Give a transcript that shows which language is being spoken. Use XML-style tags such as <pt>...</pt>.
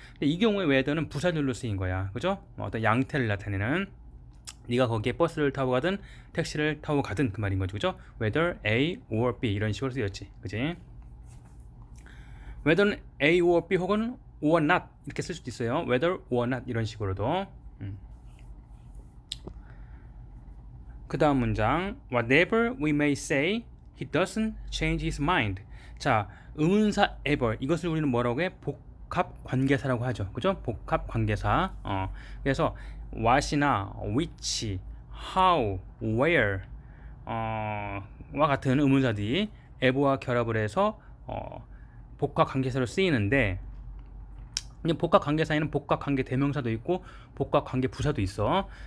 <ko>근데 이 경우에 whether는 부사절로 쓰인 거야, 그죠? 어떤 양태를 나타내는, 네가 거기에 버스를 타고 가든 택시를 타고 가든 그 말인 거죠, 그죠? whether A or B 이런 식으로 쓰였지, 그치? whether는 A or B 혹은 or not 이렇게 쓸 수도 있어요. whether or not 이런 식으로도. 그 다음 문장</ko> <en>Whatever we may say, he doesn't change his mind.</en> <ko>자, 의문사 ever 이것을 우리는 뭐라고 해? 복합 관계사라고 하죠. 그죠? 복합 관계사. 그래서 what이나 which, how, where 와 같은 의문사들이 ever와 결합을 해서 복합 관계사로 쓰이는데, 복합 관계사에는 복합 관계 대명사도 있고 복합 관계 부사도 있어.</ko>